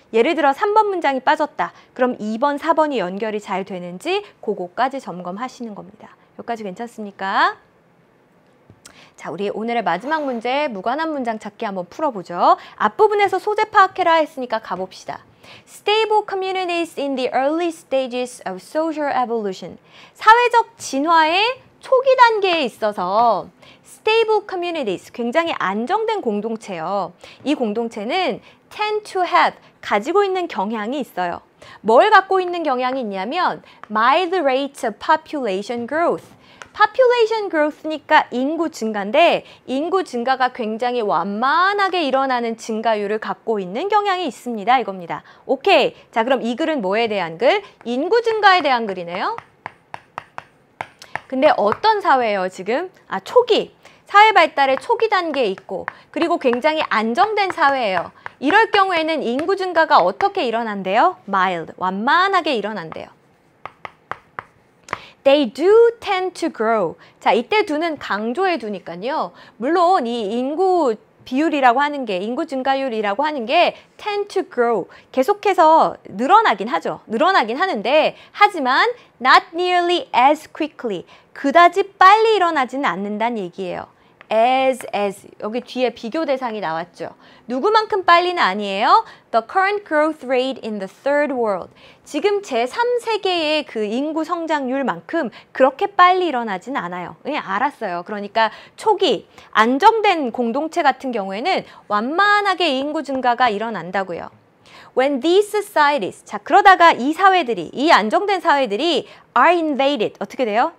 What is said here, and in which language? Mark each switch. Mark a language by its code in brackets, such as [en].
[ko] 예를 들어 3번 문장이 빠졌다. 그럼 2번, 4번이 연결이 잘 되는지 그거까지 점검하시는 겁니다. 여기까지 괜찮습니까? 자, 우리 오늘의 마지막 문제 무관한 문장 찾기 한번 풀어보죠. 앞부분에서 소재 파악해라 했으니까 가봅시다. [en] Stable communities in the early stages of social evolution. [ko] 사회적 진화의 초기 단계에 있어서 [en] stable communities, [ko] 굉장히 안정된 공동체요. 이 공동체는 [en] tend to have, [ko] 가지고 있는 경향이 있어요. 뭘 갖고 있는 경향이 있냐면 [en] mild rates of population growth. population growth [ko] 니까 인구 증가인데 인구 증가가 굉장히 완만하게 일어나는 증가율을 갖고 있는 경향이 있습니다. 이겁니다. 오케이. 자, 그럼 이 글은 뭐에 대한 글? 인구 증가에 대한 글이네요. 근데 어떤 사회예요, 지금? 아, 초기. 사회 발달의 초기 단계에 있고 그리고 굉장히 안정된 사회예요. 이럴 경우에는 인구 증가가 어떻게 일어난대요? mild, 완만하게 일어난대요. [en] They do tend to grow. [ko] 자, 이때 do는 강조해 두니까요. 물론 이 인구 비율이라고 하는 게, 인구 증가율이라고 하는 게 [en] tend to grow. [ko] 계속해서 늘어나긴 하죠. 늘어나긴 하는데 하지만 [en] not nearly as quickly. [ko] 그다지 빨리 일어나지는 않는다는 얘기예요. as 여기 뒤에 비교 대상이 나왔죠. 누구만큼 빨리는 아니에요. [en] The current growth rate in the third world. [ko] 지금 제3세계의 그 인구 성장률만큼 그렇게 빨리 일어나진 않아요. 그냥 알았어요. 그러니까 초기 안정된 공동체 같은 경우에는 완만하게 인구 증가가 일어난다고요. [en] When these societies, [ko] 자, 그러다가 이 사회들이, 이 안정된 사회들이 [en] are invaded, [ko] 어떻게 돼요?